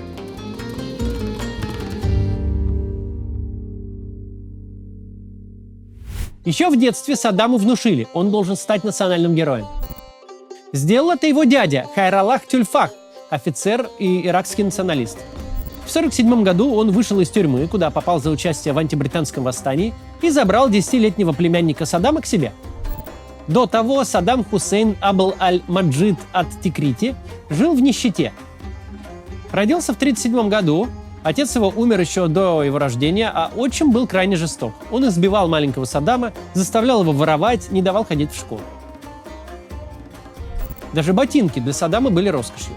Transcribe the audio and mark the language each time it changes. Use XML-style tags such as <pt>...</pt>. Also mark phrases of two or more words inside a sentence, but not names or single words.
<ru>Еще в детстве Саддаму внушили, он должен стать национальным героем. Сделал это его дядя Хайраллах Тюльфах, офицер и иракский националист. В 1947 году он вышел из тюрьмы, куда попал за участие в антибританском восстании, и забрал 10-летнего племянника Саддама к себе. До того Саддам Хусейн Абл аль-Маджид ат-Тикрити жил в нищете. Родился в 1937 году, отец его умер еще до его рождения, а отчим был крайне жесток. Он избивал маленького Саддама, заставлял его воровать, не давал ходить в школу. Даже ботинки для Саддама были роскошью.</ru>